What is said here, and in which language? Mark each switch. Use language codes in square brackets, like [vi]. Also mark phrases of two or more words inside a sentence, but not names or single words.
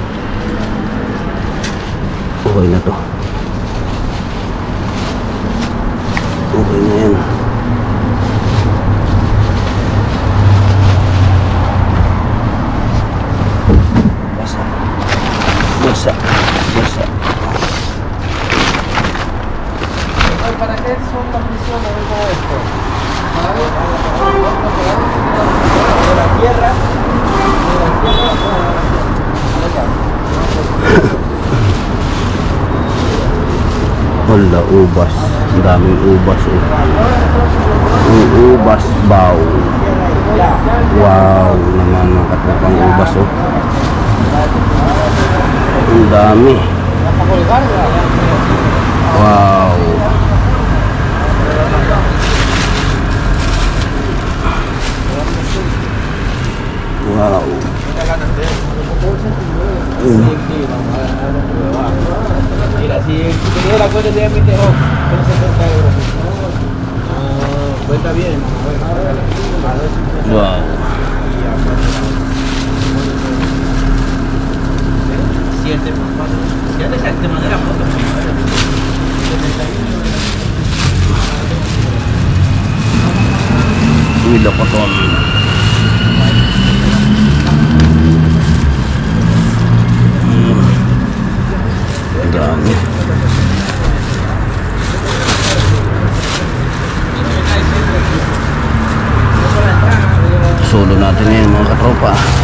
[tl] Okay na to. Okay na yan. Basa. Basa. Basa. [es] ¿Para qué son las misiones de todo esto? Para ver de la tierra, [tl] Wala, ubas. Ang daming ubas. Ang ubas baw. Wow naman mga katropang ubas. Ang dami. Wow. Wow. [es] Mira, si tenía la cuenta de MTO, son 70 euros. Cuenta bien. Wow. Ya te mandé la foto. Wilokoton. [tl] Dami. Solo natin ngayon mga katropa.